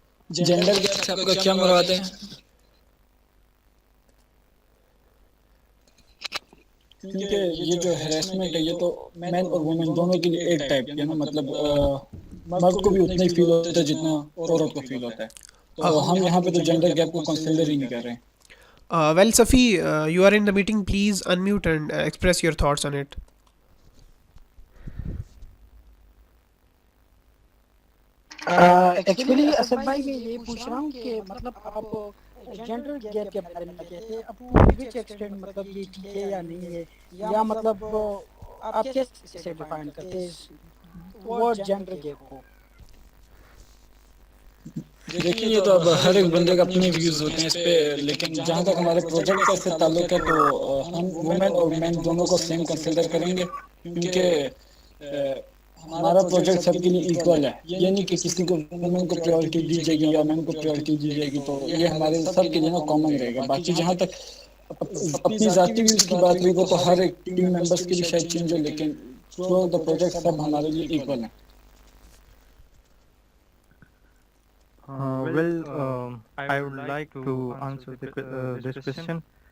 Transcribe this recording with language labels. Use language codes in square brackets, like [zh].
[ur] Gender gap سے آپ کا کیا مراد ہے؟ کیونکہ یہ جو ہیراسمنٹ ہے یہ تو مین اور وومن دونوں کے لیے ایک ٹائپ کی ہے نا, مطلب مرد کو بھی اتنا ہی فیل ہوتا ہے جتنا عورت کو فیل ہوتا ہے, تو ہم یہاں پہ تو جینڈر گیپ کو کنسیڈر ہی نہیں کر رہے ہیں. [en] Well, Safi, you are in the meeting. Please unmute and express your thoughts on it. [ur] Actually Asad بھائی میں یہ پوچھ رہا ہوں کہ مطلب آپ جینڈر گیپ کے بارے میں کہتے ہیں, اب [en] which extent [ur] مطلب یہ ٹھیک ہے یا نہیں ہے, یا مطلب آپ کیسے ڈیفائن کرتے ہیں ورڈ جینڈر گیپ کو؟ دیکھیں یہ تو اب ہر ایک بندے کا اپنے ویوز ہوتے ہیں اس پہ, لیکن جہاں تک ہمارے پروجیکٹ کا اس سے تعلق ہے تو ہم وومن اور مین دونوں کو سیم کنسیڈر کریں گے, کیونکہ ہمارا پروجیکٹ سب کے لیے ایکول ہے. یہ نہیں کہ کسی کو وومن کو پریورٹی دی جائے گی یا مین کو پریورٹی دی جائے گی, تو یہ ہمارے سب کے لیے نا کامن رہے گا. باقی جہاں تک اپنی ذاتی ویوز کی بات ہوئی وہ تو ہر ایک ٹیم ممبرس کے لیے شاید چینج ہو, لیکن [en] through the project [ur] سب ہمارے لیے ایکول ہیں. [en] I would like to answer this question.